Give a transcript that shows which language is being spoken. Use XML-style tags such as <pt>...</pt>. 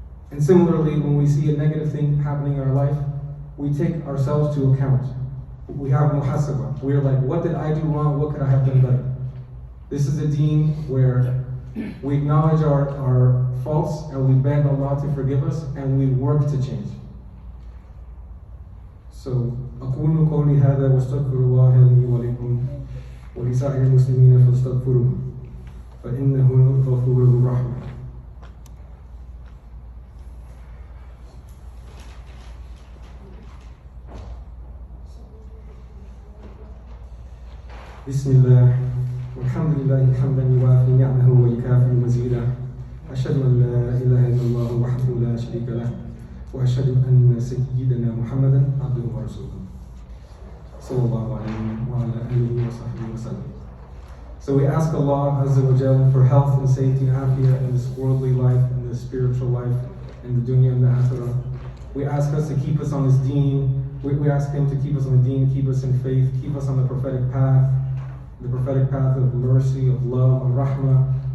<en>And similarly, when we see a negative thing happening in our life, we take ourselves to account. We have muhasabah. We're like, what did I do wrong? What could I have done better? This is a deen where we acknowledge our faults and we beg Allah to forgive us and we work to change. So,</en> <ar>أقول قولي هذا واستغفر الله لي ولكم ولسائر المسلمين فاستغفروه فإنه الغفور الرحيم. بسم الله والحمد لله حمدا يوافي نعمه ويكافئ مزيدا. أشهد أن لا إله إلا الله وحده لا شريك له وأشهد أن سيدنا محمدا عبده ورسوله صلى الله عليه وعلى آله وصحبه وسلم.</ar> <en>So we ask Allah Azza wa Jal for health and safety and afiyah in this worldly life and the spiritual life and the dunya and the akhirah. We ask us to keep us on this deen. We ask Him to keep us on the deen, keep us in faith, keep us on the prophetic path of mercy, of love, of rahmah.</en>